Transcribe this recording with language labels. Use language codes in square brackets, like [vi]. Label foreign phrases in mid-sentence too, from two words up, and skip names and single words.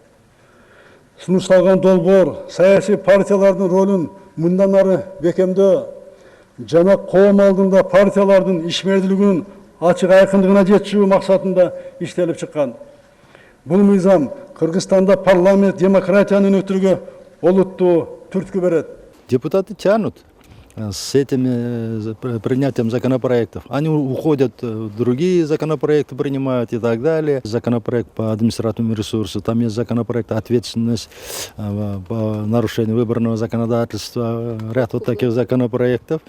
[ky] Сунушталган долбоор саясий партиялардын ролун мындан ары бекемдөө жана коом алдында партиялардын ишмердүүлүгүнүн ачык айкындыгына жетүү максатында иштелип чыккан. Бул мыйзам Кыргызстанда парламент демократияны өнүктүрүүгө олуттуу түрткү берет. [ru] Депутаты тянут с этим принятием законопроектов. Они уходят в другие законопроекты, принимают и так далее. Законопроект по административному ресурсу, там есть законопроект ответственность по нарушению выборного законодательства, ряд вот таких законопроектов.